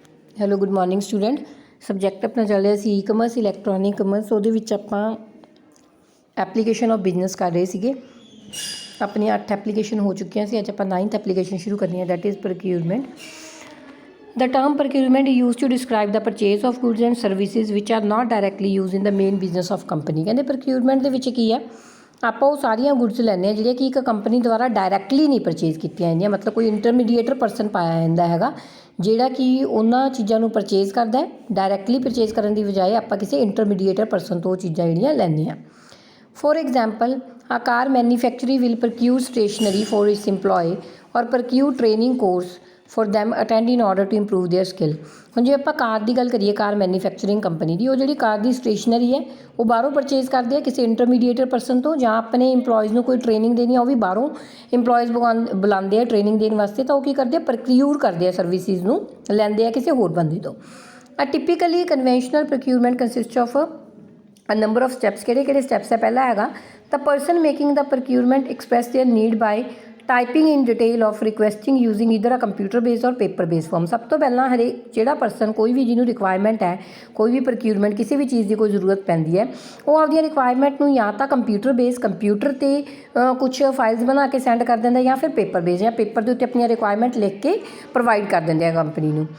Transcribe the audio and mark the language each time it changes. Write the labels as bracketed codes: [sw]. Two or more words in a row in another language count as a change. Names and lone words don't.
[en] hello good morning student. [pa] ਸਬਜੈਕਟ ਆਪਣਾ ਚੱਲ ਰਿਹਾ ਸੀ [en] e-commerce electronic commerce. [pa] ਉਹਦੇ ਵਿੱਚ ਆਪਾਂ [en] application of business [pa] ਕਰ ਰਹੇ ਸੀਗੇ। ਆਪਣੀਆਂ 8 ਐਪਲੀਕੇਸ਼ਨ ਹੋ ਚੁੱਕੀਆਂ ਸੀ। ਅੱਜ ਆਪਾਂ 9th ਐਪਲੀਕੇਸ਼ਨ ਸ਼ੁਰੂ ਕਰਨੀ ਹੈ, [en] that is procurement. The term procurement is used to describe the purchase of goods and services which are not directly used in the main business of company। [pa] ਕਹਿੰਦੇ procurement ਦੇ ਵਿੱਚ ਕੀ ਹੈ, ਆਪਾਂ ਉਹ ਸਾਰੀਆਂ ਗੁੱਡਸ ਲੈਂਦੇ ਹਾਂ ਜਿਹੜੀਆਂ ਕਿ ਇੱਕ ਕੰਪਨੀ ਦੁਆਰਾ ਡਾਇਰੈਕਟਲੀ ਨਹੀਂ ਪਰਚੇਜ਼ ਕੀਤੀਆਂ ਜਾਂਦੀਆਂ, ਮਤਲਬ ਕੋਈ [en] intermediator person [pa] ਪਾਇਆ ਜਾਂਦਾ ਹੈਗਾ ਜਿਹੜਾ ਕਿ ਉਹਨਾਂ ਚੀਜ਼ਾਂ ਨੂੰ ਪਰਚੇਜ਼ ਕਰਦਾ ਹੈ। [en] directly purchase [pa] ਕਰਨ ਦੀ ਬਜਾਏ ਆਪਾਂ ਕਿਸੇ [en] intermediator person [pa] ਤੋਂ ਉਹ ਚੀਜ਼ਾਂ ਜਿਹੜੀਆਂ ਲੈਂਦੇ ਹਾਂ। [en] For example, a car manufacturer will procure stationery for its employee or procure training course for them attend in order to improve their skill। [pa] ਹੁਣ ਜੇ ਆਪਾਂ ਕਾਰ ਦੀ ਗੱਲ ਕਰੀਏ, [en] car manufacturing company [pa] ਦੀ, ਉਹ ਜਿਹੜੀ ਕਾਰ ਦੀ ਸਟੇਸ਼ਨਰੀ ਹੈ ਉਹ ਬਾਹਰੋਂ ਪਰਚੇਜ਼ ਕਰਦੇ ਆ ਕਿਸੇ [en] intermediator person [pa] ਤੋਂ, ਜਾਂ ਆਪਣੇ ਇੰਪਲੋਇਜ਼ ਨੂੰ ਕੋਈ ਟ੍ਰੇਨਿੰਗ ਦੇਣੀ ਆ ਉਹ ਵੀ ਬਾਹਰੋਂ ਇੰਪਲੋਇਜ਼ ਬੁਲਾਉਂਦੇ ਆ ਟ੍ਰੇਨਿੰਗ ਦੇਣ ਵਾਸਤੇ, ਤਾਂ ਉਹ ਕੀ ਕਰਦੇ ਆ, ਪ੍ਰੋਕਿਊਰ ਕਰਦੇ ਆ ਸਰਵਿਸਿਜ਼ ਨੂੰ, ਲੈਂਦੇ ਆ ਕਿਸੇ ਹੋਰ ਬੰਦੇ ਤੋਂ। [en] typically conventional procurement consist of a number of steps। [pa] ਕਿਹੜੇ ਸਟੈਪਸ ਹੈ? ਪਹਿਲਾ ਹੈਗਾ [en] the person making the procurement express their need by typing in detail of requesting using either a computer based or paper based form। [pa] ਸਭ ਤੋਂ ਪਹਿਲਾਂ ਜਿਹੜਾ ਪਰਸਨ, ਕੋਈ ਵੀ ਜਿਹਨੂੰ ਰਿਕੁਆਇਰਮੈਂਟ ਹੈ, ਕੋਈ ਵੀ ਪ੍ਰੋਕਿਊਰਮੈਂਟ ਕਿਸੇ ਵੀ ਚੀਜ਼ ਦੀ ਕੋਈ ਜ਼ਰੂਰਤ ਪੈਂਦੀ ਹੈ, ਉਹ ਆਪਦੀਆਂ ਰਿਕੁਆਇਰਮੈਂਟ ਨੂੰ ਜਾਂ ਤਾਂ ਕੰਪਿਊਟਰ 'ਤੇ ਕੁਛ ਫਾਈਲਸ ਬਣਾ ਕੇ ਸੈਂਡ ਕਰ ਦਿੰਦਾ, ਜਾਂ ਫਿਰ [en] paper base, [pa] ਜਾਂ ਪੇਪਰ ਦੇ ਉੱਤੇ ਆਪਣੀਆਂ ਰਿਕੁਆਇਰਮੈਂਟ ਲਿਖ ਕੇ ਪ੍ਰੋਵਾਈਡ ਕਰ ਦਿੰਦੇ ਆ ਕੰਪਨੀ ਨੂੰ।